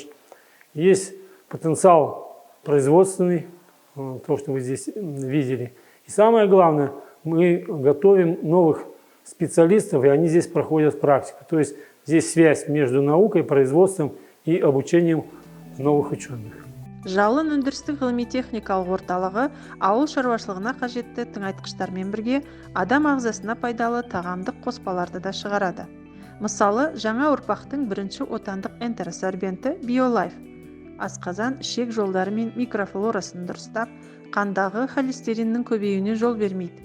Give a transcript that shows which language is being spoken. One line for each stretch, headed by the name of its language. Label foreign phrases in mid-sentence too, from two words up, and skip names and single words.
Russian: Есть потенциал производственный, то, что вы здесь видели. И самое главное, мы готовим новых специалистов, и они здесь проходят практику. То есть здесь связь между наукой, производством и обучением новых ученых.
Kazakh: Жалын өндірістік ғылыми-техникалық орталығы ауыл шаруашылығына қажетті тыңайтқыштармен бірге адам ағзасына пайдалы тағамдық қоспаларды да шығарады. Мысалы, жаңа ұрпақтың бірінші отандық энтеросорбенті BioLife. Асқазан ішек жолдары мен микрофлорасын дұрыстап, қандағы холестериннің көбеюіне жол бермейді.